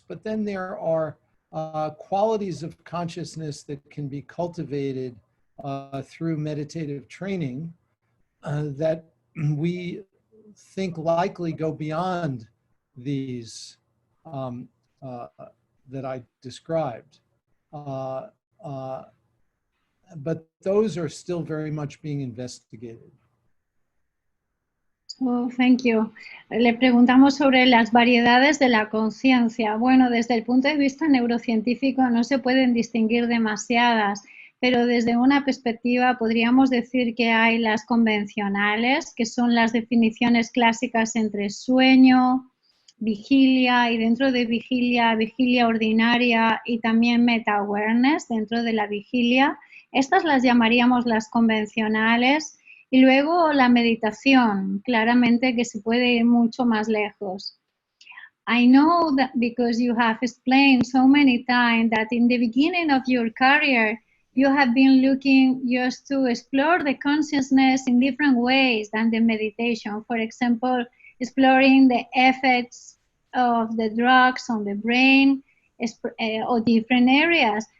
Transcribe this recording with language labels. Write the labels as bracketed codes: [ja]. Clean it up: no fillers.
[en] But then there are qualities of consciousness that can be cultivated through meditative training that we think likely go beyond these that I described. But those are still very much being investigated. Oh, thank you. [es] Le preguntamos sobre las variedades de la conciencia. Bueno, desde el punto de vista neurocientífico no se pueden distinguir demasiadas, pero desde una perspectiva podríamos decir que hay las convencionales, que son las definiciones clásicas entre sueño, vigilia y dentro de vigilia, vigilia ordinaria y también meta-awareness dentro de la vigilia. Estas las llamaríamos las convencionales. Y luego la meditación, claramente que se puede ir mucho más lejos. [en] I know that because you have explained so many times that in the beginning of your career, you have been looking just to explore the consciousness in different ways than the meditation. For example, exploring the effects of the drugs on the brain or different areas.